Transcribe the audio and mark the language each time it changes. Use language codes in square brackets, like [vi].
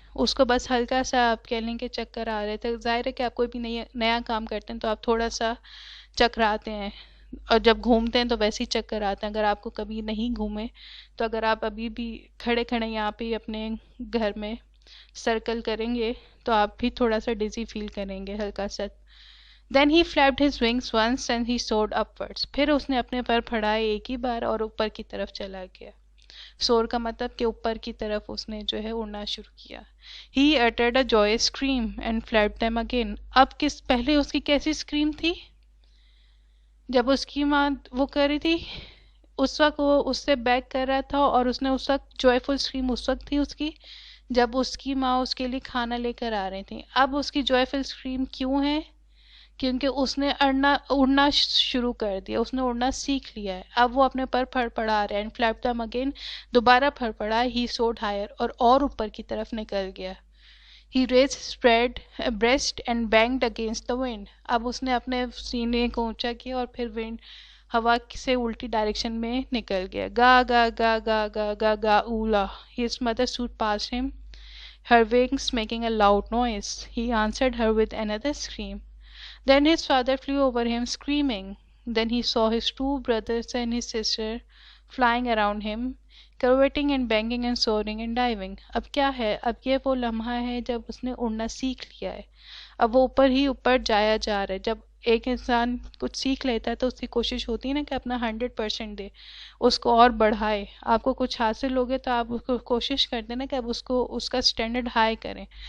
[ur] اس کو بس ہلکا سا آپ کہہ لیں کہ چکر آ رہے تھے. ظاہر ہے کہ آپ کوئی بھی نیا کام کرتے ہیں تو آپ تھوڑا سا چکراتے ہیں, اور جب گھومتے ہیں تو ویسے ہی چکر آتے ہیں. اگر آپ کو کبھی نہیں گھومے تو اگر آپ ابھی بھی کھڑے یہاں پہ اپنے گھر میں سرکل کریں گے تو آپ بھی تھوڑا سا ڈیزی فیل کریں گے ہلکا سا. [en] Then he flapped his wings once and he soared upwards. [ur] پھر اس نے اپنے پر پھڑائے ایک ہی بار اور اوپر کی طرف چلا گیا. سور کا مطلب کہ اوپر کی طرف اس نے جو ہے اڑنا شروع کیا. [en] He uttered a joyous scream and flapped them again. [ur] اب پہلے اس کی کیسی اسکریم تھی جب اس کی ماں وہ کر رہی تھی, اس وقت وہ اس سے بیک کر رہا تھا, اور اس نے اس وقت جوائفل اسکریم اس وقت تھی اس کی جب اس کی ماں اس کے لیے کھانا لے کر آ رہی تھی. اب اس کی جوائفل اسکریم کیوں ہے؟ کیونکہ اس نے اڑنا شروع کر دیا, اس نے اڑنا سیکھ لیا ہے. اب وہ اپنے پر پھڑ پڑا رہا ہے. [en] and flap them again, [ur] دوبارہ پھڑ پڑا, [en] he soared higher, [ur] اور اوپر کی طرف نکل گیا. [en] He raised his breast and banged against the wind. [ur] اب اس نے اپنے سینے کو اونچا کیا اور پھر ہوا سے الٹی ڈائریکشن میں نکل گیا. گا گا گا گا گا گا گا اولا. [en] His mother stood past him, her wings making a loud noise. He answered her with another scream. Then his father flew over him screaming. Then he saw his two brothers and his sister flying around him, curveting and banging and soaring and diving. [ur] اب کیا ہے, اب یہ وہ لمحہ ہے جب اس نے اڑنا سیکھ لیا ہے. اب وہ اوپر ہی اوپر جایا جا رہا ہے. جب ایک انسان کچھ سیکھ لیتا ہے تو اس کی کوشش ہوتی ہے نا کہ اپنا 100% دے, اس کو اور بڑھائے. آپ کو کچھ حاصل ہوگے تو آپ اس کو کوشش کرتے ہیں نا کہ اب اس کا اسٹینڈرڈ ہائی کریں.